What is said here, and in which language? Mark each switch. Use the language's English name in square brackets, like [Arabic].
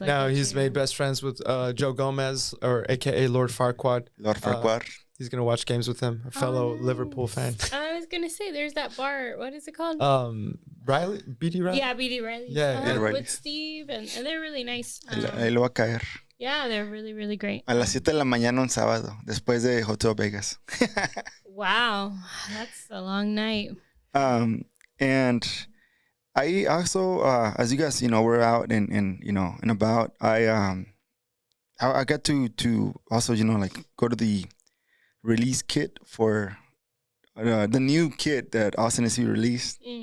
[English] Now he's made best friends with Joe Gomez, or AKA Lord Farquaad. Lord Farquaad. He's going to watch games with him, a fellow Liverpool fan. I was going to say, there's that bar. What is it called? Riley? BD Riley? Yeah, BD Riley. Yeah, with Steve, and they're really nice. [Spanish] Ahí lo va a caer. [English] Yeah, they're really, really great. [Spanish] A las 7 de la mañana un sábado, después de Hotel Vegas. [English] Wow, that's a long night. And I also, as you guys, we're out and about. I got to also, go to the release kit for the new kit that Austin SC released.